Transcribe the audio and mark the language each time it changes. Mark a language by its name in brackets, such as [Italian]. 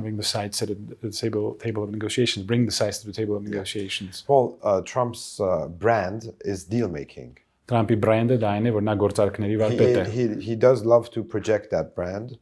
[English] Having the sides at the table of negotiations, bring the sides to the table of negotiations. Well, Trump's brand is deal making. [Armenian] Թրամփի բրենդը դա այն է, որ նա գործարքների վարպետ է։ [English] He does love to project that brand.